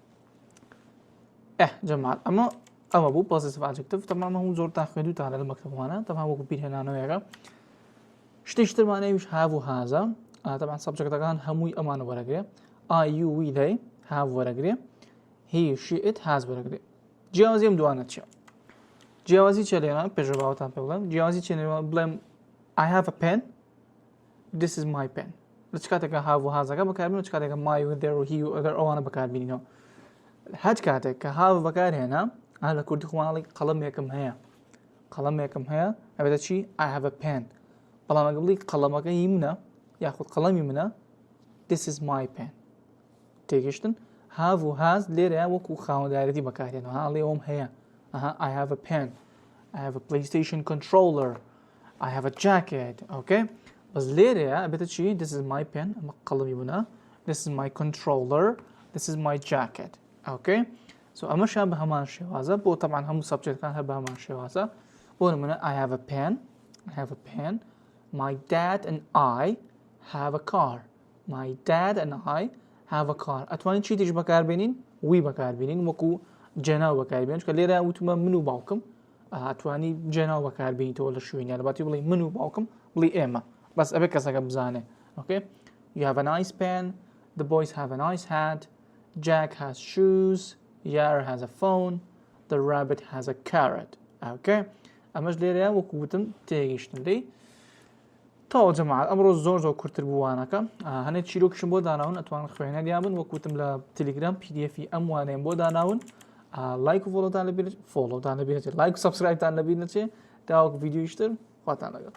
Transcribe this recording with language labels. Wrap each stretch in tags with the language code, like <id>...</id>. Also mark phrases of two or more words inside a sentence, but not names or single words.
<ckb>جەماعەت ئەمە بوو</ckb> <en>possessive adjective</en> <ckb>تەمام هەموو زۆرتان خوێندووتان لە مەکتەبوانە تەمام وەکو بیرهێنانەوەیەکە شتێکی ترمانەویش هاوهازە طبعا سەبجەکتەکان هەمووی ئەمانە وەرەگرێ</ckb> <en>I you we they have</en> <ckb>وەرەگرێ</ckb> <en>he she it has</en> <ckb>وەرەگرێ جیاوازی ئەم دوانە چییە جیاوازی چێ لێنان پێشە باوەتان پێ بڵێم جیاوازی چێ بڵێم</ckb> <en>I have a pen this is my pen</en> <ckb>لە چ کاتێکە هاوهازەکە بەکاربێنەوە چ کاتێکە my و their و he و ئەگەر ئەوانە بەکاربێنینەوە هەچ کاتێک کە هاو بەکارهێنا لە کوردی خۆماڵی قەڵەمێکم هەیە ئەبێتە چی</ckb> <en>I have a pen</en> <ckb>بەڵام ئەگە بڵی قەڵەمەکە هی منە یاخود قەڵەمی منە</ckb> <en>this is my pen</en> <ckb>تێگەشتن have و has لێرەیە وەکو خاوەندارەتی بەکارهێنەوە هەڵێ ئەوم هەیە</ckb> <en>I have a pen I have a PlayStation controller I have a jacket okay</en> <ckb>بەس لێرەیە ئەبێتە چی</ckb> <en>this is my pen</en> <ckb>ئەمە قەڵەمی منە</ckb> <en>this is my controller this is my jacket okay so</en> <ckb>ئەمەشیان بە هەمان شێوازە بۆ تەمان هەموو سەبجەکتەکان هەر بە هەمان شێوازە بۆ نمونە</ckb> <en>I have a pen my dad and I have a car my dad and I have a car</en> <ckb>ئەتوانین چی تیش بەکاربێنین وی بەکاربێنین وەکو جێناو بەکاربێنین چکە لێرە وتمە من و باوکم ئەتوانی جێناو بەکاربێنیتەوە لە شوێنە لەباتی بڵێ من و باوکم بڵێ ئێمە بەس ئەبێ کەسەکە بزانێ</ckb> <en>okay you have a nice pen the boys have a nice hat Jack has shoes Yar has a phone the rabbit has a carrot okay</en> <ckb>ئەمەش لێرەیە وەکو وتم تێگەیشتن لێ تاوە جەماعەت ئەمڕۆ زۆر کورتتر بووانەکە هەنێک چیرۆکشم بۆ داناون ئەتوان خوێنەریان بن وەکوتم لە تەلگرام PDF ئەم وانەیەم بۆ داناون لایک و فۆلۆتان لەبیرێت لایک و سەبسکرایبتان لەبیر نەچێ تاوەکو ڤیدیۆیشتر خواتان لەگەڵ</ckb>